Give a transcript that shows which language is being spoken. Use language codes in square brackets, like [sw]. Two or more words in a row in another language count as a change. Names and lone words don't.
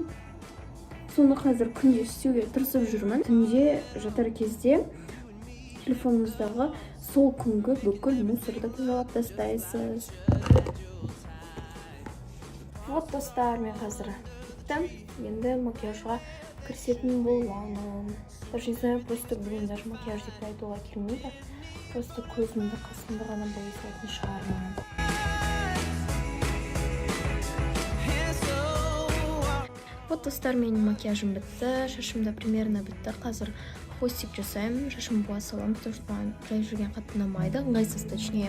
[kk] Соны қазір күнде істеуге тырысып жүрмін. Түнде жатар кезде телефоныңыздағы сол күнгі бүкіл мусорды тазалап тастайсыз. Вот достар, мен қазір біттім. Енді макияжға кірісетін боламын. [ru] Даже не знаю, просто [kk] бүгін даже макияж деп айтуға келмейді. Просто көзімді қасымды ғана боясатын шығармын. Вот достар, менің макияжым бітті, шашым да примерно бітті. Қазір хвостик жасаймын, шашым боя саламын, [ru] потому что [kk] маған жай жүрген қатты ұнамайды, ыңғайсыз точнее.